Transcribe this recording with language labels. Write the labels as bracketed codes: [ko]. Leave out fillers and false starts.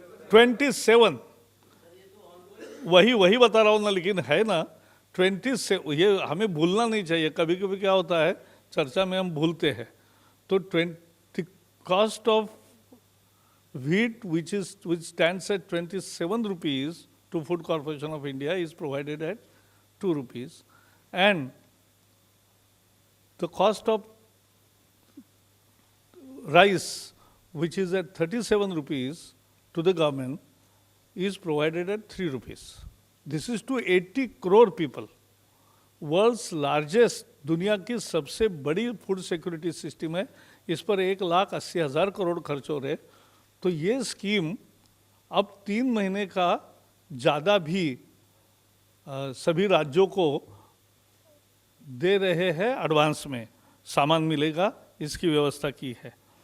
[hi] 27 वही बता रहा हूं ना, लेकिन है ना 27। ये हमें भूलना नहीं चाहिए, कभी कभी क्या होता है चर्चा में हम भूलते हैं। [en] तो cost of wheat which stands at 27 rupees to Food Corporation of India is provided at 2 rupees, and the cost of rice which is at 37 rupees to the government is provided at 3 rupees. This is to 80 crore people. World's largest, [hi] दुनिया की सबसे बड़ी food security system है। इस पर 1,80,000 करोड़ खर्च हो रहे। तो ये स्कीम अब 3 महीने का ज़्यादा भी सभी राज्यों को दे रहे हैं, एडवांस में सामान मिलेगा, इसकी व्यवस्था की है।